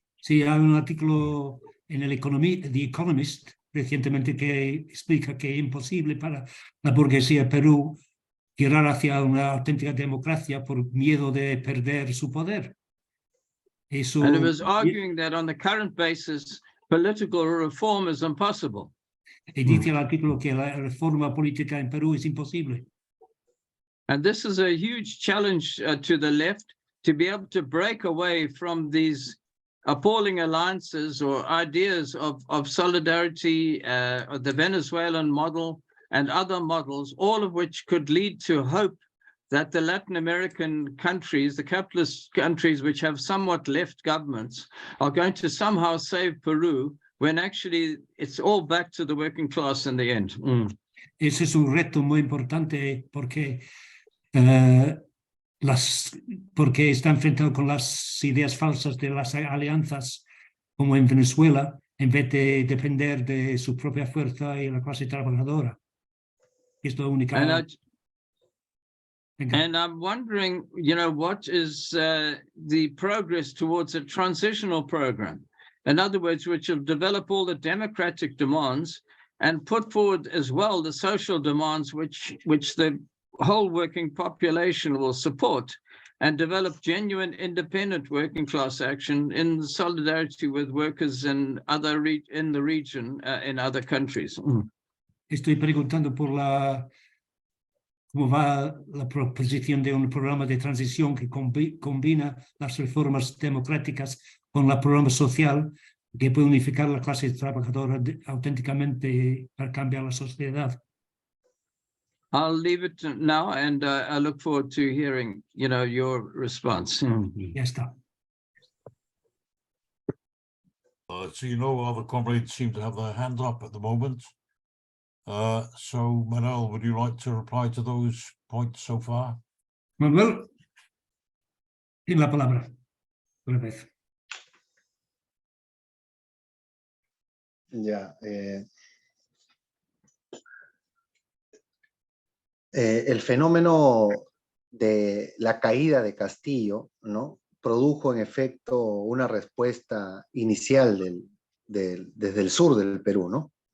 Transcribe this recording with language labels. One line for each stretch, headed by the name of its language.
Spanish: Sí, hay un artículo en el The Economist recientemente que explica que es imposible para la burguesía de Perú girar hacia una auténtica democracia por miedo de perder su poder. Eso,
English: And it was arguing that on the current basis, political reform is impossible.
Spanish: Y dice el artículo que la reforma política en Perú es imposible.
English: And this is a huge challenge to the left to be able to break away from these appalling alliances or ideas of solidarity, the Venezuelan model and other models, all of which could lead to hope that the Latin American countries, the capitalist countries which have somewhat left governments, are going to somehow save Peru, when actually it's all back to the working class in the end.
Spanish: Ese es un reto muy importante porque, porque está enfrentado con las ideas falsas de las alianzas, como en Venezuela, en vez de depender de su propia fuerza y la clase trabajadora. Es la única.
English: And I'm wondering, you know, what is the progress towards a transitional program? In other words, which will develop all the democratic demands and put forward as well the social demands which the whole working population will support, and develop genuine independent working class action in solidarity with workers in the region, in other countries.
Spanish: Estoy preguntando por cómo va la proposición de un programa de transición que combina las reformas democráticas con el programa social que puede unificar la clase trabajadora auténticamente para cambiar la sociedad.
English: I'll leave it now, and I look forward to hearing, you know, your response.
Spanish: Ya está.
English: So you know, other comrades seem to have their hand up at the moment. So Manuel, would you like to reply to those points so far?
Spanish: Manuel, tiene la palabra. Una vez. Ya. El fenómeno de la caída de Castillo, ¿no?, produjo en efecto una respuesta inicial desde el sur del Perú, ¿no?